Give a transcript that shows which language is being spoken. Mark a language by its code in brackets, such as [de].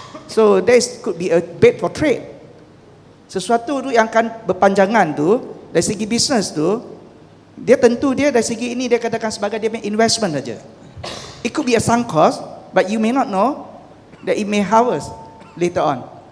[en] So this could be a bait for trade. [ms] Sesuatu tu yang akan berpanjangan tu dari segi bisnes tu, dia tentu dia dari segi ini dia katakan sebagai dia punya investment saja. [en] It could be a sunk cost, but you may not know that it may harvest later on.